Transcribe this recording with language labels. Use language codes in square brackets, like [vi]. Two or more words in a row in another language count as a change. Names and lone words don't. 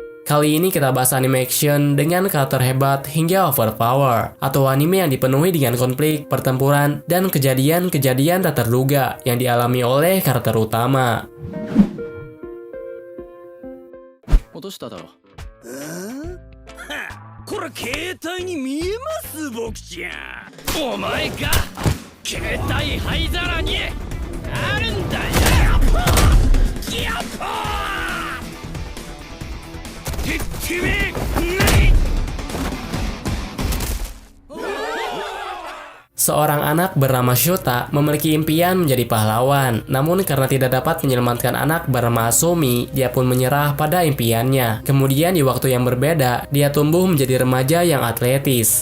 [id] Kali ini kita bahas anime action dengan karakter hebat hingga overpower, atau anime yang dipenuhi dengan konflik, pertempuran, dan kejadian-kejadian tak terduga yang dialami oleh karakter utama. [ja] 落としただろ。これ携帯に見えます僕ちゃん。お前が携帯灰皿にあるんだよ。キャッパー。てめえ。 [id] Seorang anak bernama Shota memiliki impian menjadi pahlawan. Namun karena tidak dapat menyelamatkan anak bernama Asumi, dia pun menyerah pada impiannya. Kemudian di waktu yang berbeda, dia tumbuh menjadi remaja yang atletis.